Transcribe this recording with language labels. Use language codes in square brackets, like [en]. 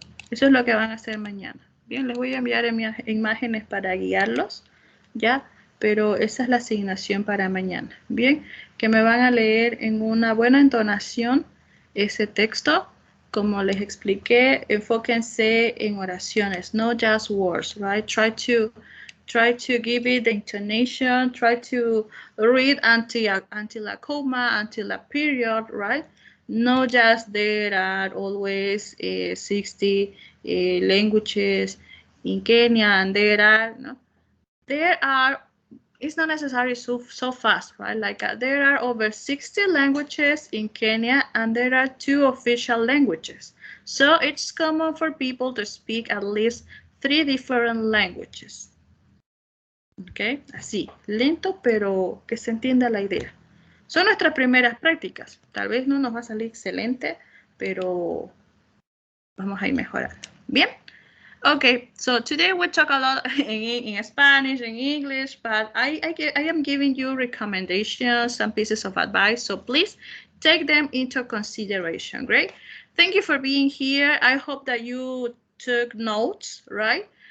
[es] Eso es lo que van a hacer mañana. Bien, les voy a enviar imágenes para guiarlos, ¿ya? Pero esa es la asignación para mañana. Bien, que me van a leer en una buena entonación ese texto. Como les expliqué, enfóquense en oraciones, no [en] just words, right? Try to give it the intonation, try to read until a comma, until a period, right? No just there are always 60 languages in Kenya and there are, it's not necessarily so fast, right? Like there are over 60 languages in Kenya and there are 2 official languages. So it's common for people to speak at least 3 different languages. [es] Ok, así, lento, pero que se entienda la idea. Son nuestras primeras prácticas. Tal vez no nos va a salir excelente, pero vamos a ir mejorando. Bien. [en] Okay, so today we talk a lot in Spanish, in English, but I am giving you recommendations, some pieces of advice, so please take them into consideration, great? Thank you for being here. I hope that you took notes, right?